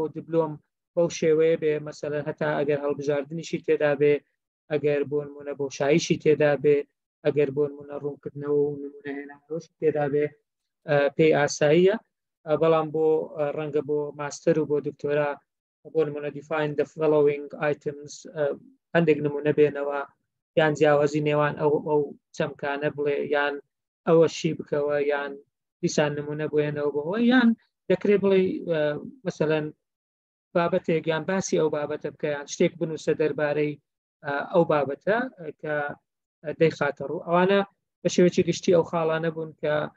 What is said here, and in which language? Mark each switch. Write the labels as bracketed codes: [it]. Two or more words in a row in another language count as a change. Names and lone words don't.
[ckb] دیپلۆم بەو شێوەیە بێ مەسەلەن هەتا ئەگەر هەڵبژاردنیشی تێدا بێ ئەگەر بۆ نمونە بۆشاییشی تێدا بێ ئەگەر بۆ نمونە ڕوونکردنەوە و نمونە هێنانەوەش تێدا بێ پێی ئاساییە بەڵام بۆ ڕەنگە بۆ ماستەر و بۆ دکتۆرا بۆ نمونە [en] define the following items [ckb] هەندێک نمونە بێنەوە یان جیاوازی نێوان ئەو چەمکانە بڵێ یان ئەوە شی بکەوە یان دیسان نمونە بێنەوە بەوە یان دەکرێت بڵێ مەسەلەن بابەتێک یان باسی ئەو بابەتە بکە یان شتێک بنووسە دەربارەی ئەو بابەتە کە دەیخاتە ڕوو ئەوانە بە شێوەیەکی گشتی ئەو خاڵانە بوون کە